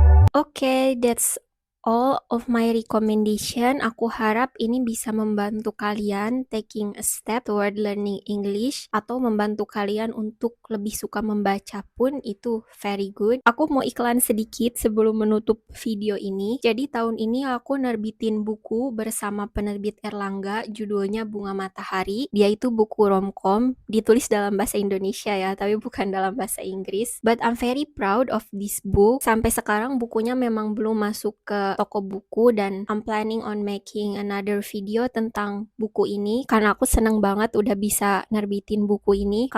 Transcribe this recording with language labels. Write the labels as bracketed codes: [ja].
[en] Okay, that's all of my recommendation. [id] Aku harap ini bisa membantu kalian [en] taking a step toward learning English [id] atau membantu kalian untuk lebih suka membaca pun itu [en] very good. [id] Aku mau iklan sedikit sebelum menutup video ini. Jadi tahun ini aku nerbitin buku bersama penerbit Erlangga, judulnya Bunga Matahari. Dia itu buku romcom, ditulis dalam bahasa Indonesia ya, tapi bukan dalam bahasa Inggris. [en] But I'm very proud of this book. [id] Sampai sekarang bukunya memang belum masuk ke toko buku dan [en] I'm planning on making another video [id] tentang buku ini karena aku seneng banget udah bisa nerbitin buku ini.